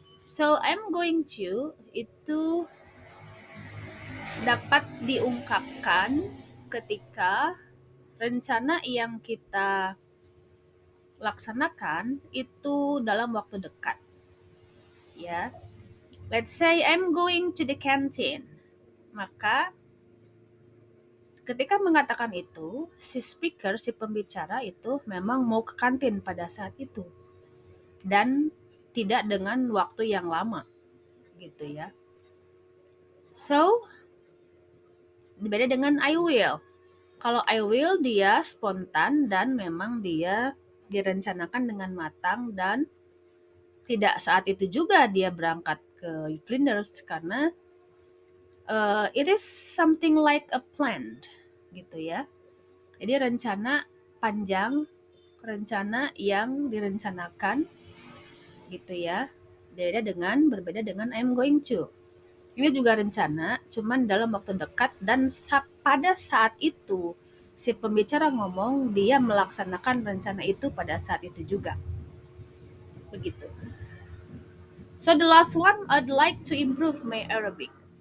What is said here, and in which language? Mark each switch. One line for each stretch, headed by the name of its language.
English: So I'm going to
Indonesian: itu dapat diungkapkan ketika rencana yang kita laksanakan itu dalam waktu dekat. Ya.
English: Let's say I'm going to the canteen.
Indonesian: Maka ketika mengatakan itu, si speaker, si pembicara itu memang mau ke kantin pada saat itu. Dan tidak dengan waktu yang lama. Gitu ya. So, beda dengan I will. Kalau I will dia spontan dan memang dia direncanakan dengan matang dan tidak saat itu juga dia berangkat ke Flinders karena
English: it is something like a plan
Indonesian: gitu ya. Jadi rencana panjang, rencana yang direncanakan gitu ya. Berbeda dengan I'm going to. Ini juga rencana, cuman dalam waktu dekat dan pada saat itu si pembicara ngomong dia melaksanakan rencana itu pada saat itu juga. Begitu.
English: So the last one, I'd like to improve my Arabic.